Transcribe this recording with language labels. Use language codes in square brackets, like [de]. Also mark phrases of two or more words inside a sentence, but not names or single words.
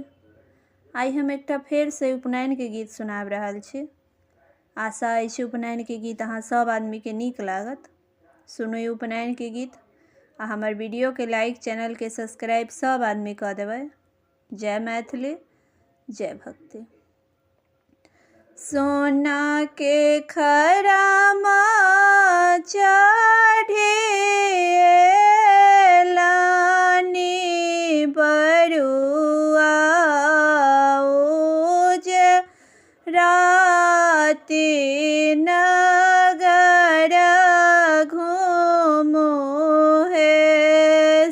[mai] आई हम एकटा फेर से उपनयन के गीत सुनाब रहल छी। आशा अछि उपनयन के गीत अहाँ सब आदमी के नीक लागत। सुनू उपनयन के गीत आ हमर वीडियो के लाइक, चैनल के सब्सक्राइब सब आदमी कऽ देबै। जय मैथिली, जय भक्ति। सोना के खरामा चढ़े लानी बरुआ उजे राति नगर घूमो हे।